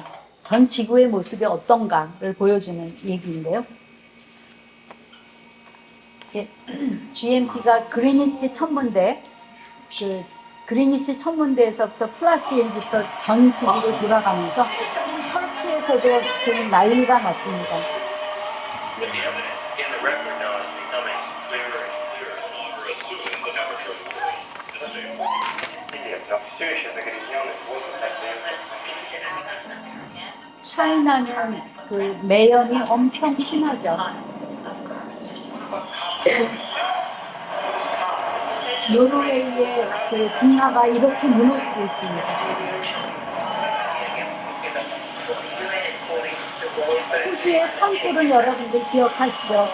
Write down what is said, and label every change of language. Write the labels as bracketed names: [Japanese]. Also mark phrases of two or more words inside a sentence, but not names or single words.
[Korean] 전 지구의 모습이 어떤가를 보여주는 얘기인데요. GMT가 그리니치 천문대, 그 그리니치 천문대에서부터 플러스 1부터 전 지구로 돌아가면서 터키에서도 지금 난리가 났습니다. [English] With the evidence in the record now is becoming clearer and clearer. We're assuming the temperature of the world is stable. [Russian] Нет, там все еще загрязненный воздух [Korean] 차이나는 그 매연이 엄청 심하죠. 노르웨이의 그 빙하가 이렇게 무너지고 있습니다. 호주의 산불은 여러분들 기억하시죠?